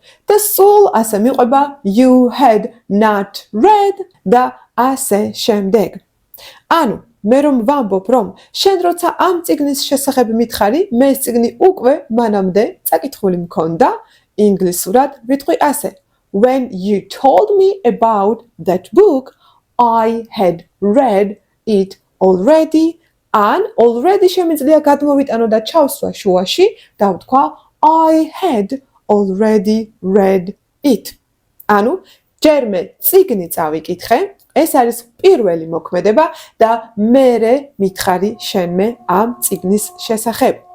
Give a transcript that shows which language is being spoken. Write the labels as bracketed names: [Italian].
[Georgian] და სულ ასე მიყვება [English] you had not read [Georgian] და ასე შემდეგ. ანუ მე რომ ვამბობ, რომ შენ როცა ამ წიგნის შესახებ მითხარი, მე ეს წიგნი უკვე მანამდე წაკითხული მქონდა, ინგლისურად ვიტყვი ასე. [English] When you told me about that book, I had read it already. [Georgian] ან already შემიძლია გადმოვიტანო და ჩავსვა შუაში და ვთქვა [English] I had already read it. [Georgian] ანუ ჯერ მე წიგნი წავიკითხე, ეს არის პირველი მოქმედება და მერე მითხარი შენმე ამ წიგნის შესახებ.